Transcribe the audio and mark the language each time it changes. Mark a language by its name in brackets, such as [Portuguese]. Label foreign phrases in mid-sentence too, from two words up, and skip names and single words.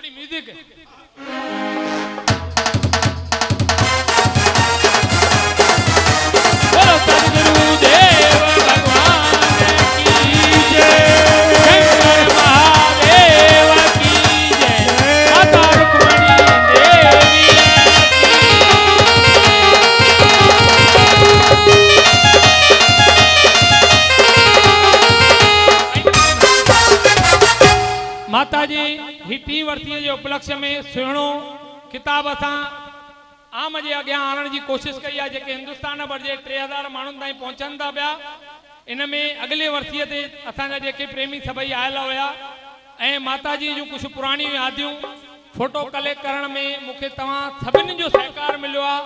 [Hindi] म्यूजिक बोलो सद्गुरु देव भगवान की जय, शंकर महादेव की जय, माता रुक्मिणी देवी [Sindhi] माता जी ही टी वर्तीअ जे उपलक्ष्य में सुहिणो किताब असां आम जे अॻियां आणण जी कोशिशि कई आहे, जेके हिंदुस्तान भर जे 3000 माण्हुनि ताईं पहुचनि था पिया। इन में अॻिले वर्तीअ ते असांजा जेके प्रेमी सभई आयल हुया ऐं माता जी जूं कुझु पुराणियूं यादियूं [English] photo collect [Sindhi] करण में मूंखे तव्हां सभिनी जो सहकार मिलियो आहे।